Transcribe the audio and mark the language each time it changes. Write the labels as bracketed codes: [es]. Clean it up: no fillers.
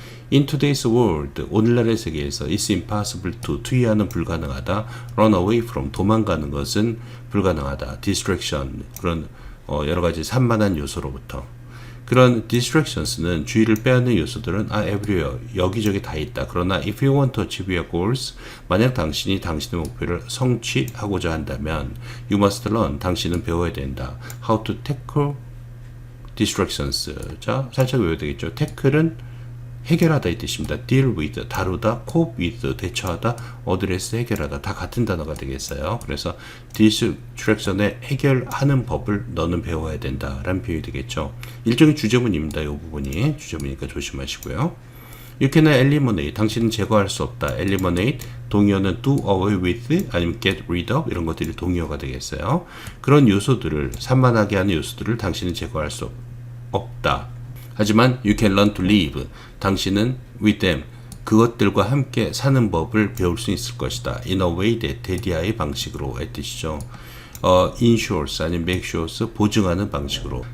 [en] In today's world, [ko] 오늘날의 세계에서 [en] it's impossible to, [ko] 투이하는 불가능하다, [en] run away from, [ko] 도망가는 것은 불가능하다, distraction, 그런 여러 가지 산만한 요소로부터. 그런 distractions는 주의를 빼앗는 요소들은 everywhere, 여기저기 다 있다. 그러나 [en] if you want to achieve your goals, [ko] 만약 당신이 당신의 목표를 성취하고자 한다면 [en] you must learn, [ko] 당신은 배워야 된다. [en] How to tackle distractions. [ko] 자, 살짝 외워야 되겠죠. tackle은 해결하다 이 뜻입니다. deal with, 다루다, cope with, 대처하다, address, 해결하다, 다 같은 단어가 되겠어요. 그래서 distraction에 해결하는 법을 너는 배워야 된다 라는 표현이 되겠죠. 일종의 주제문입니다. 이 부분이 주제문이니까 조심하시고요. [en] You cannot eliminate, [ko] 당신은 제거할 수 없다. eliminate, 동의어는 do away with, 아니면 get rid of, 이런 것들이 동의어가 되겠어요. 그런 요소들을, 산만하게 하는 요소들을 당신은 제거할 수 없다. 하지만 [en] you can learn to live, [ko] 당신은 [en] with them, [ko] 그것들과 함께 사는 법을 배울 수 있을 것이다. [en] in a way that, [ko] 대디아의 방식으로 의 뜻이죠. ensures 아니면 [en] make sure, [ko] 보증하는 방식으로.